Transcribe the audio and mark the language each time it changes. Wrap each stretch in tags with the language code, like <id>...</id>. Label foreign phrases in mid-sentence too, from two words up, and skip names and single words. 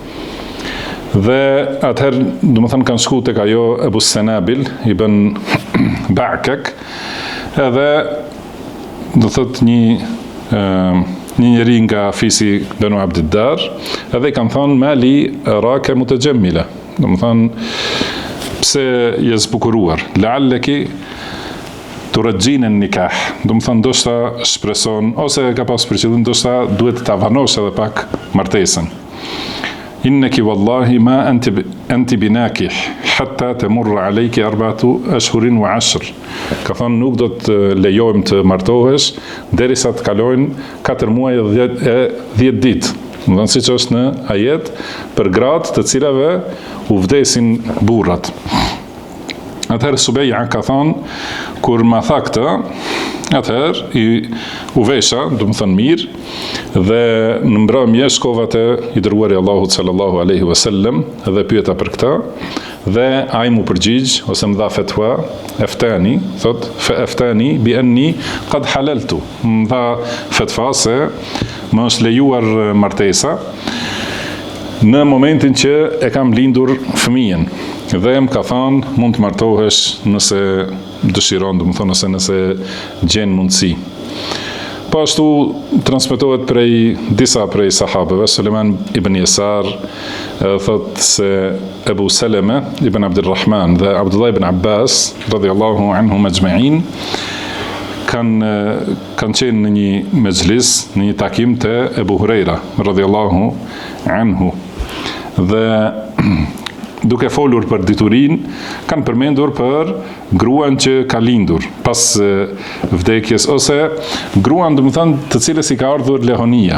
<sq>Dhe atëherë domethënë kanë shku tek ajo Ebu Senabil ibn Ba'kak, edhe do thotë një njeri nga fisi Banu Abdiddar, edhe i kanë thonë</sq> <ar>ما لي أراك متجملة,</ar> <sq>domethënë pse je zbukuruar,</sq> <ar>لعلك ترجين النكاح,</ar> <sq>domethënë ndoshta shpreson ose ka pas për qëllim ndoshta duhet ta vanosh edhe pak martesën.</sq> <ar>إنك والله ما أنت بناكح حتى تمر عليك 4 أشهر و 10.</ar> <sq>Ka thonë nuk do të lejojmë të martohesh derisa të kalojnë 4 muaj e 10 ditë. Domethënë siç është në ajet për gratë të cilave u vdesin burrat. Atëherë Subeja ka thonë, kur ma tha këtë, atëherë u vesha, domethënë mirë, dhe në mbrëmje shkova te i dërguari Allahut</sq> <ar>صلى الله عليه وسلم</ar> <sq>dhe pyeta për këtë, dhe ai mu përgjigj ose më dha fatwa, eftani, thot</sq> <ar>فأفتاني بأني قد حللت.</ar> <sq>Më dha fatwa se më është lejuar martesa në momentin që e kam lindur fëmijën. Dhe më ka thënë mund të martohesh nëse dëshiron, domethënë nëse gjen mundësi. Po ashtu transmetohet disa prej sahabeve, Suleiman ibn Yasar thot se Ebu Salama ibn Abdurrahman dhe Abdullah ibn Abbas</sq> <ar>رضي الله عنهم أجمعين</ar> <sq>kanë qenë në një mezhlis, në një takim te Ebu Hurajra</sq> <ar>رضي الله عنه,</ar> <sq>dhe duke folur për diturin, kanë përmendur për gruan që ka lindur pas vdekjes, ose gruan domethënë të cilës i ka ardhur lehonia.</sq>